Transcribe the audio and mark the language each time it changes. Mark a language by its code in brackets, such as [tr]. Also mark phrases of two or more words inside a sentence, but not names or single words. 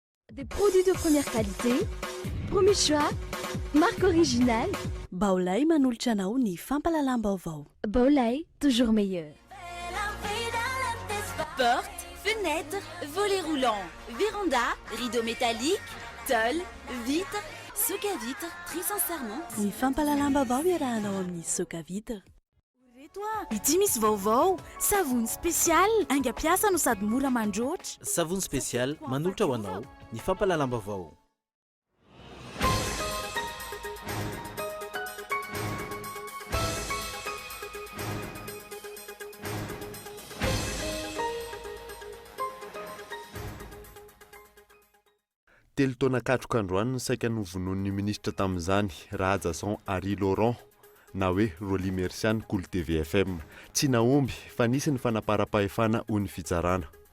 [fr] Des produits de première qualité, premier choix, marque originale. [mg] Baolay manolotra anao ny fampalalam-baovao. Baolay, [fr] toujours meilleur. Portes, fenêtres, volets roulants, véranda, rideaux métalliques, tôle, vitres, soc à vitres, très sincèrement. [mg] Ny fampalalam-baovao iarahanao amin'ny [fr] soc à vitre. [mg] Ity misy vaovao savony spesialy aingam-piasa no sady mora mandroatra. Savony spesialy manolotra ho anao ny fampalalam-baovao. Telo taona katroka androany saika novonoan'ny ministra tamin'izany Rajason Harry Laurent na hoe Roly Mercian Cool TVFM tsy naomby fa nisy ny fanaparam-pahefana ho ny fitsarana.